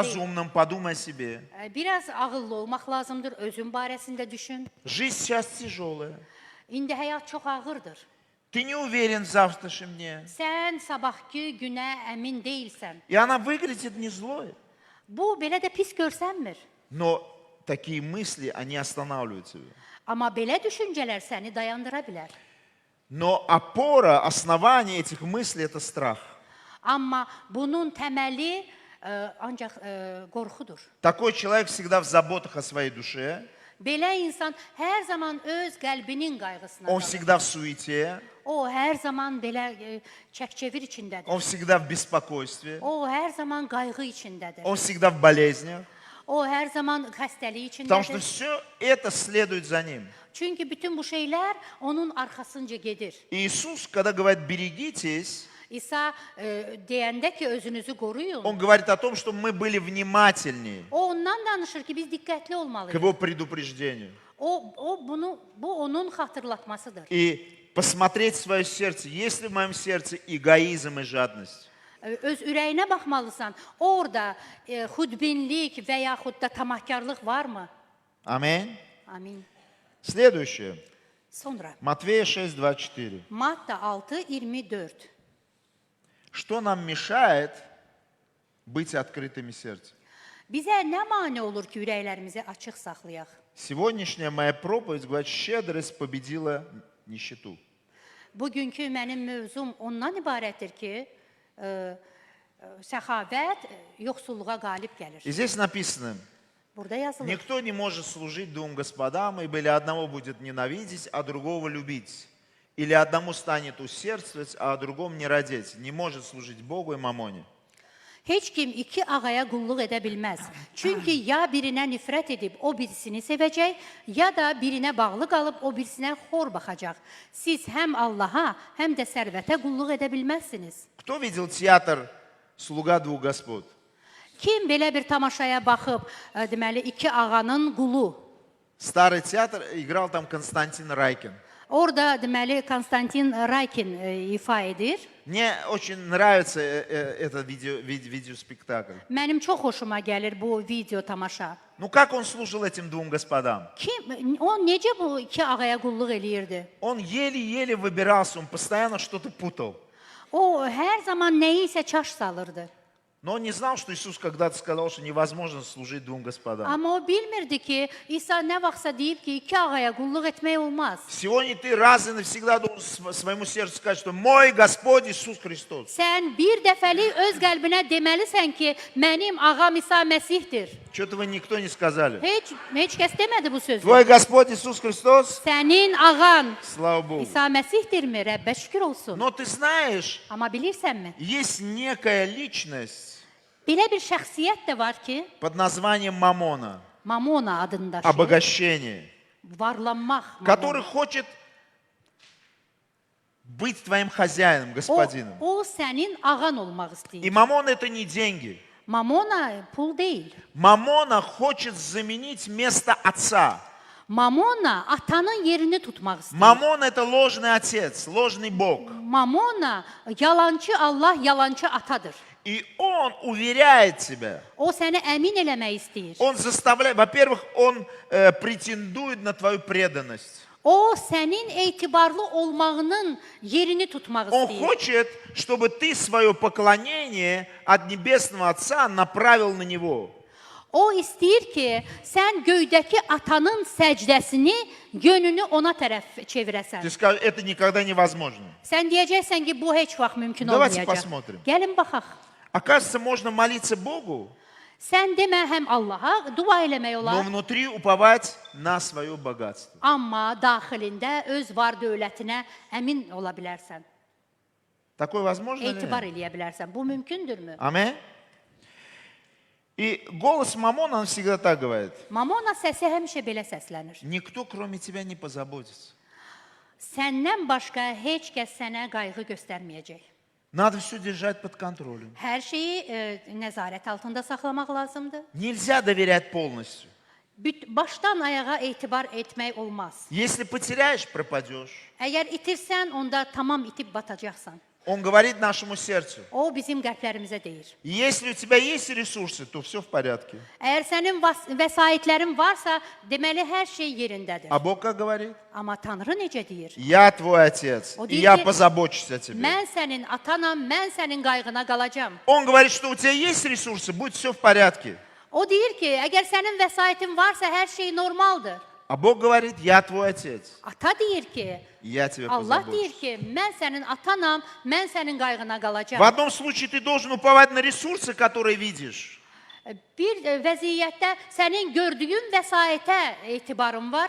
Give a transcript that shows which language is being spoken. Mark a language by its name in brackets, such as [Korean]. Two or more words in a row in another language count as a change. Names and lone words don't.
[Russian] разумным, подумай о себе. [Azerbaijani] Biraz ağıllı olmaq lazımdır, özün barəsində düşün. [Russian] Жизнь сейчас tяжелая. [Azerbaijani] İndi həyat çox ağırdır. [Russian] Ты не уверен в завтрашнем дне. [Azerbaijani] Sən sabahki günə əmin deyilsən. [Russian] И она выглядит не злой. [Azerbaijani] Bu belə də pis görsənmir. [Russian] Но такие мысли, они останавливают тебя. [Azerbaijani] Amma belə düşüncələr səni dayandıra bilər. [Russian] Но опора, основание этих мыслей – это страх. [Azerbaijani] Amma bunun təməli ancaq qorxudur. [Russian] Такой человек всегда в заботах о своей душе. [Azerbaijani] Belə insan hər zaman öz qəlbinin qayğısına [Russian] Он [Azerbaijani] qalır. [Russian] всегда в суете. [Azerbaijani] O hər zaman belə çək-çevir içindədir. [Russian] Он всегда в беспокойстве. [Azerbaijani] O hər zaman qayğı içindədir. [Russian] Он всегда в болезнях. [Azerbaijani] O hər zaman xəstəlik [Russian] Потому что [Azerbaijani] içindədir. [Russian] все это следует за ним. [Azerbaijani] Çünki bütün bu şeylər onun arxasınca gedir. [Russian] И Иисус, когда говорит «берегитесь», [Azerbaijani] İsa deyəndə ki, özünüzü qoruyun. [Russian] Он говорит о том, что мы были внимательнее [Azerbaijani] O ondan danışır ki, biz diqqətli [Russian] к [Azerbaijani] olmalıyıq. [Russian] Его предупреждению. [Azerbaijani] Bu onun xatırlatmasıdır. [Russian] И посмотреть в свое сердце, есть ли в моем сердце эгоизм и жадность. [Azerbaijani] Öz ürəyinə baxmalısan. Orada xudbinlik və yaxud da tamahkarlıq varmı? [Russian] Аминь. [Azerbaijani] Amin. [Russian] Следующее. [Azerbaijani] Sonra [Russian] Матвея 6:24. [Azerbaijani] Matta 6:24. [Russian] Что нам mешает быть открытыми сердцем? [Azerbaijani] Bizə nə mane olur ki, ürəklərimizi açıq saxlayaq? [Russian] Сегодняшняя моя проповедь говорит, щедрость победила нищету. [Azerbaijani] Bugünkü mənim mövzum ondan ibarətdir ki, səxavət yoxsulluğa qalib gəlir. [Russian] И здесь написано, [Azerbaijani] Burada yazılır. [Russian] никто не может служить двум господам, ибо или одного будет ненавидеть, а другого любить. Или одному станет усердствовать, а о другом не родить. Не может служить Богу и мамоне. [Azerbaijani] Heç kim iki ağaya qulluq edə bilməz. Çünki ya birinə nifrət edib o birisini sevəcək, ya da birinə bağlı qalıb o birisinə xor baxacaq. Siz həm Allaha, həm də sərvətə qulluq edə bilməzsiniz. [Russian] Кто видел театр «Слуга двух господ»? [Azerbaijani] Kim belə bir tamaşaya baxıb, deməli, iki ağanın qulu? [Russian] Старый театр, играл там Константин Райкин. [Azerbaijani] Orada deməli Konstantin Raykin ifa edir. [Russian] Мне очень нравится этот видеоспектакль. [Azerbaijani] Mənim çox xoşuma gəlir bu video tamaşa. [Russian] Ну как он служил этим двум господам? [Azerbaijani] O necə bu iki ağaya qulluq eləyirdi? [Russian] Он еле-еле выбирался, он постоянно что-то путал. [Azerbaijani] O hər zaman nəyisə çaş salırdı. [Russian] Но он не знал, что Иисус когда-то сказал, что невозможно служить двум господам. [Azerbaijani] Amma o bilmirdi ki, İsa nə vaxtsa deyib ki, iki ağaya qulluq etmək olmaz. [Russian] Сегодня ты раз и навсегда должен своему сердцу сказать, что мой Господь Иисус Христос. [Azerbaijani] Sən bir dəfəlik öz qəlbinə deməlisən ki, mənim ağam İsa Məsihdir. [Russian] Что-то вы никто не сказали. [Azerbaijani] Heç kəs demədi bu sözü. [Russian] Твой Господь Иисус Христос? [Azerbaijani] Sənin ağan [Russian] Слава Богу. [Azerbaijani] İsa Məsihdirmi? Rəbbə şükür olsun. [Russian] Но ты знаешь, [Azerbaijani] Amma bilirsənmi? [Russian] есть некая личность [Azerbaijani] Belə bir şəxsiyyət də var ki, [Russian] под названием Мамона, [Azerbaijani] Mamona adını daşıyır. [Russian] обогащение, [Azerbaijani] Varlanmaq. [Russian] который [Azerbaijani] Mamona. [Russian] хочет быть твоим хозяином, господином. [Azerbaijani] O sənin ağan olmaq [Russian] И [Azerbaijani] istəyir. [Russian] Мамон это не деньги. [Azerbaijani] Mamona pul deyil. [Russian] Мамона хочет заменить место отца. [Azerbaijani] Mamona atanın yerini tutmaq istəyir. [Russian] Мамон это ложный отец, ложный Бог. [Azerbaijani] Mamona yalancı Allah, yalancı atadır. [Russian] И он уверяет тебя. [Azerbaijani] O səni əmin eləmək istəyir. [Russian] Он заставляет, во-первых, он претендует на твою преданность. [Azerbaijani] O sənin etibarlı olmağının yerini tutmaq [Russian] Он [Azerbaijani] istəyir. [Russian] хочет, чтобы ты свое поклонение от Небесного Отца направил на Него. [Azerbaijani] O istəyir ki, sən göydəki atanın səcdəsini, yönünü ona tərəf çevirəsən. [Russian] Ты скажешь, это никогда невозможно. [Azerbaijani] Sən deyəcəksən ki, bu heç vaxt mümkün [Russian] Давайте [Azerbaijani] olmayacaq. [Russian] посмотрим. [Azerbaijani] Gəlin baxaq. [Russian] Оказывается, можно молиться Богу, [Azerbaijani] Sən demə həm Allaha dua eləmək [Russian] но [Azerbaijani] olar, [Russian] внутри уповать на свое богатство. [Azerbaijani] amma daxilində öz var dövlətinə əmin ola bilərsən. [Russian] Такое возможно ли? [Azerbaijani] Etibar eləyə bilərsən. Bu mümkündürmü? [Russian] Аминь. И голос Мамона, он всегда так говорит. [Azerbaijani] Mamona səsi həmişə belə səslənir. [Russian] Никто, кроме тебя, не позаботится. [Azerbaijani] Səndən başqa heç kəs sənə qayğı göstərməyəcək. [Russian] Надо все держать под контролем. [Azerbaijani] Hər şeyi nəzarət altında saxlamaq lazımdır. [Russian] Нельзя доверять полностью. [Azerbaijani] Başdan ayağa etibar etmək olmaz. [Russian] Если потеряешь, пропадешь. [Azerbaijani] Əgər itirsən, onda tamam itib batacaqsan. [Russian] Он говорит нашему сердцу. [Azerbaijani] O bizim qəlblərimizə deyir. [Russian] Если у тебя есть ресурсы, то все в порядке. [Azerbaijani] Əgər sənin vəsaitlərin varsa, deməli hər şey yerindədir. [Russian] А Бог как говорит? [Azerbaijani] Amma Tanrı necə deyir? [Russian] Я твой отец, [Azerbaijani] O [Russian] и [Azerbaijani] deyir [Russian] я [Azerbaijani] ki, [Russian] позабочусь о тебе. [Azerbaijani] mən sənin atanam, mən sənin qayğına qalacam. [Russian] Он говорит, что у тебя есть ресурсы, будет все в порядке. [Azerbaijani] O deyir ki, əgər sənin vəsaitin varsa, hər şey normaldır. [Russian] А Бог говорит, я твой отец, [Azerbaijani] Ata deyir ki, [Russian] и я тебе [Azerbaijani] Allah deyir [Russian] позабочусь. [Azerbaijani] ki, mən sənin atanam, mən sənin qayğına qalacam. [Russian] В одном случае ты должен уповать на ресурсы, которые видишь. [Azerbaijani] Bir vəziyyətdə sənin gördüyün vəsaitə etibarın var.